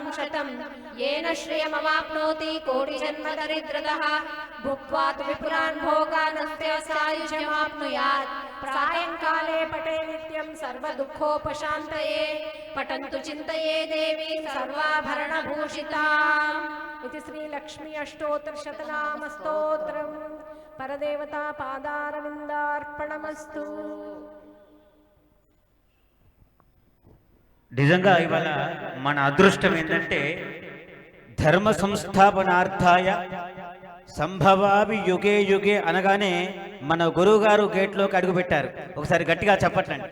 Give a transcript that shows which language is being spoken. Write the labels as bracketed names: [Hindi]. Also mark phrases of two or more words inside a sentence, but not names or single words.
[Sanskrit] शतं येन श्रियमवाप्नोति कोटिजन्मदरिद्रतः भुक्त्वा तु विपुलान् भोगानस्ते सायुज्यमाप्नुयात् सायंकाले पठे नित्यं सर्वदुःखोपशान्तये पठन्तु चिन्तये देवीं सर्वाभरणभूषिताम् इति श्री लक्ष्मी अष्टोत्तरशतनाम स्तोत्रम् परदेवता पादारविन्दार्पणमस्तु। [Telugu] నిజంగా ఇవాళ మన అదృష్టం ఏంటంటే [Sanskrit] धर्म संस्थापनार्थाय सम्भवामि युगे युगे [Telugu] అనగానే మన గురువు గారు గేట్లోకి అడుగుపెట్టారు. ఒకసారి గట్టిగా చెప్పట్లండి.